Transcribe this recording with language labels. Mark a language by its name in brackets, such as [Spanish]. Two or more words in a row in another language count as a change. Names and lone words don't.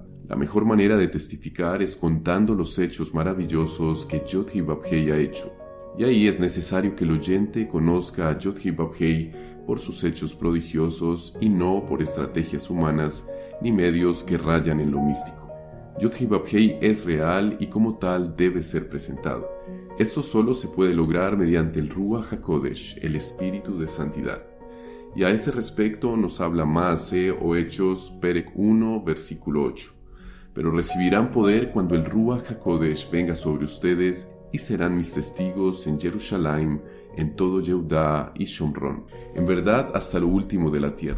[Spanish] La mejor manera de testificar es contando los hechos maravillosos que Yod-Heh-Vav-Heh ha hecho. Y ahí es necesario que el oyente conozca a Yod-Heh-Vav-Heh por sus hechos prodigiosos y no por estrategias humanas ni medios que rayan en lo místico. Yod-Heh-Vav-Heh es real y como tal debe ser presentado. Esto solo se puede lograr mediante el [Hebrew] רוח הקודש, [Spanish] el Espíritu de Santidad. Y a ese respecto nos habla Maaseh o Hechos, Perek 1, versículo 8. Pero recibirán poder cuando el [Hebrew] רוח הקודש [Spanish] venga sobre ustedes y serán mis testigos en Jerusalén, en todo Yehudá y Shomrón, en verdad hasta lo último de la tierra.